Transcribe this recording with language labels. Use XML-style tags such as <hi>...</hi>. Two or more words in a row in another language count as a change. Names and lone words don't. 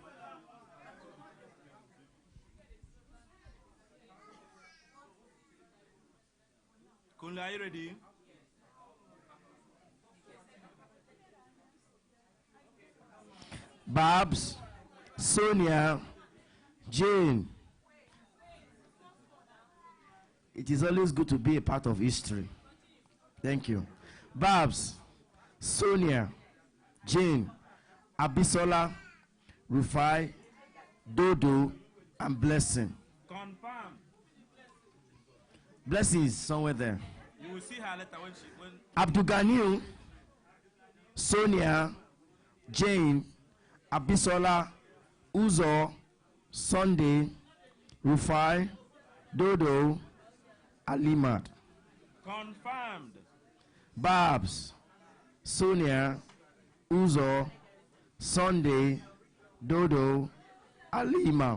<en>Kunle, are you ready? Babs, Sonia, Jane. It is always good to be a part of history. Thank you. Babs, Sonia, Jane, Abisola, Rufai, Dodo, and Blessing. Confirmed. Blessing is somewhere there. You will see her later when Abdugani, Sonia, Jane, Abisola, Uzo, Sunday, Rufai, Dodo, Alimad. Confirmed. Babs, Sonia, Uzo, Sunday, Dodo, Alima.</en>